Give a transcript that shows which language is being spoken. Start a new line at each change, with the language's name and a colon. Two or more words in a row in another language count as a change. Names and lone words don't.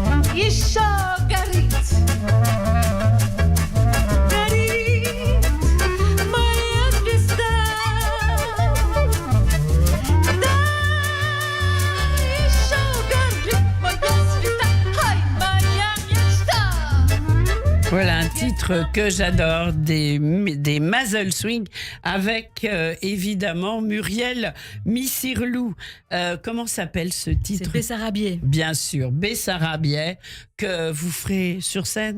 French: يشاقريت قريت ما يبستا دا يشاقريت ما يبستا هاي ما يبستا. Voilà un titre que j'adore, des Mazel Swing avec évidemment Muriel Missirlou. Comment s'appelle ce titre? C'est Bessarabier. Bien sûr, Bessarabier, que vous ferez sur scène.